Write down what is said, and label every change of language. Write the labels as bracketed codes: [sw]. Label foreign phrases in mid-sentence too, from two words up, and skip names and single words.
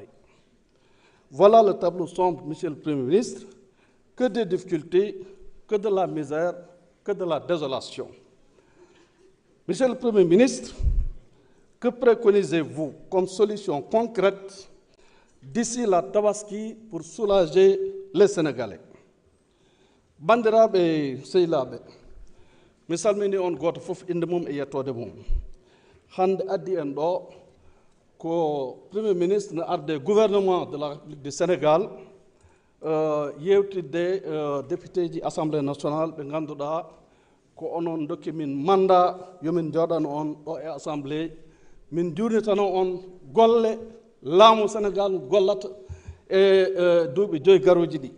[fr] Voilà le tableau sombre, Monsieur le Premier ministre, que des difficultés, que de la misère, que de la désolation. Monsieur le Premier ministre, que préconisez-vous comme solution concrète d'ici la Tabaski pour soulager les Sénégalais? [ff] Bandiraɓe sehilaɓe, mi salmini on goto fof inde mum e yettode mum. Hande addi en ɗo ko [fr] Premier ministre [ff] ne arde [fr] gouvernement de la République du Sénégal [ff] yewtidde député ji [fr] Assemblée nationale [ff] ɓe ngannduɗaa ko onon dokki min mandat yomin jooɗano on ɗo e Assemblée min juurnitano on golle laamu Sénégal gollata e duuɓi 5 garuuji ɗi.